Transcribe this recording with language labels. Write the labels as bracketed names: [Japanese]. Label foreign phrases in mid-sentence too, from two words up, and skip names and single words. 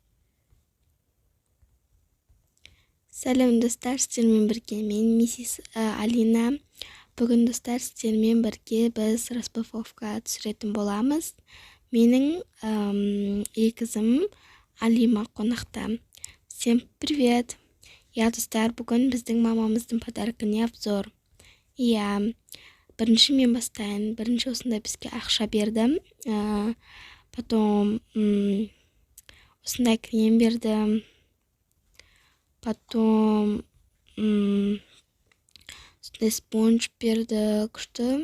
[Kazakh] Сәлем, достар, сіздермен бірге мен миссис Алина. Бүгін, достар, сіздермен бірге біз распаковка түсіретін боламыз. Менің қызым Алима қонақта. [Russian] Всем привет! Я, [Kazakh] достар, бүгін біздің мамамыздың [Russian] подаркіне обзор. [Kazakh] Иә, бірінші мен бастайын. Бірінші осындай бізге ақша берді. Потом осындай крем берді. Потом осындай спонж берді, күшті.